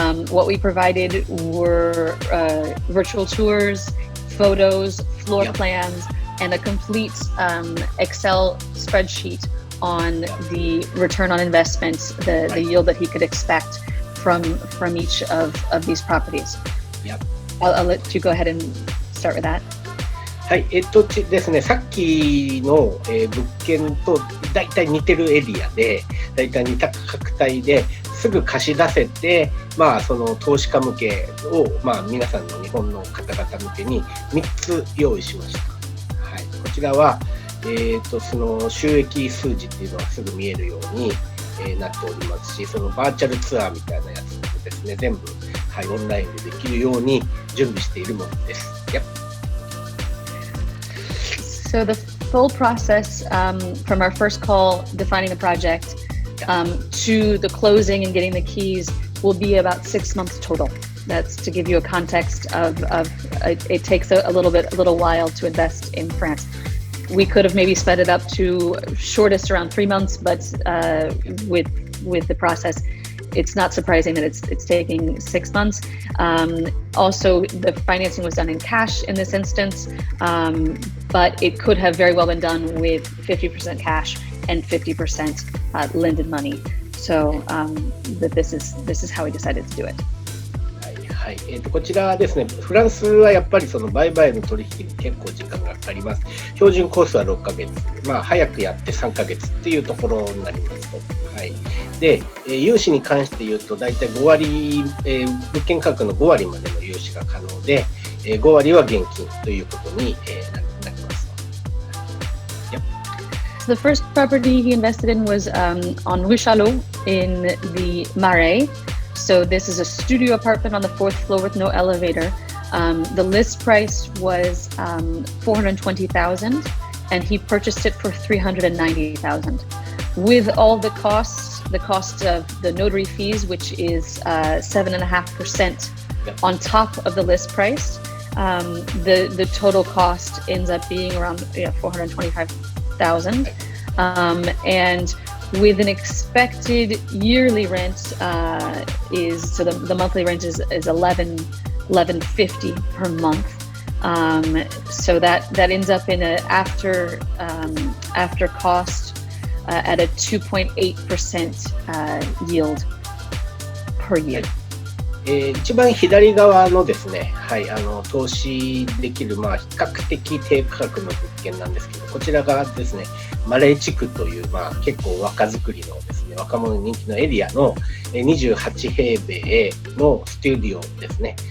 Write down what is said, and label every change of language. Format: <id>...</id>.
<en>What we provided were virtual tours, photos, floor plans, and a complete Excel spreadsheet on the return on investment, the yield that he could expect from each of these properties. Yep. I'll let you go ahead and start with that.</en> <ja>はい、ですね、さっきの、物件と大体似てるエリアで、大体似た価格帯ですぐ貸し出せて、その投資家向けを、皆さんの日本の方々向けに3つ用意しました。はい、こちらは、その収益数字っていうのはすぐ見えるように、なっておりますし、そのバーチャルツアーみたいなやつもですね、全部、はい、オンラインでできるように準備しているものです。</ja> <en>Yep. So the full process from our first call defining the project to the closing and getting the keys will be about 6 months total. That's to give you a context of it takes a little while to invest in France. We could have maybe sped it up to shortest around 3 months, but with the process, it's not surprising that it's taking 6 months. Also, the financing was done in cash in this instance, but it could have very well been done with 50% cash and 50% lended money. So that this is how we decided to do it.</en> <ja>はい。こちらですね、フランスはやっぱりその売買の取引に結構時間がかかります。標準コースは6ヶ月、早くやって3ヶ月っていうところになりますと。はい。で、融資に関して言うと、大体5割、物件価格の5割までの融資が可能で、5割は現金ということになります。</ja> <en>So the first property he invested in was on Rue Chalot in the Marais. So this is a studio apartment on the 4th floor with no elevator. The list price was $420,000, and he purchased it for $390,000. With all the costs, the cost of the notary fees, which is 7.5% on top of the list price, the total cost ends up being around $425,000, and with an expected yearly rent so the monthly rent is $11.50 per month. So that ends up in a after cost at a 2.8% yield per year.</en> <ja>一番左側のですね、はい、投資できる、比較的低価格の物件なんですけど、こちらがですね、マレー地区という、結構若作りのですね、若者に人気のエリアの28平米のスタジオですね。</ja>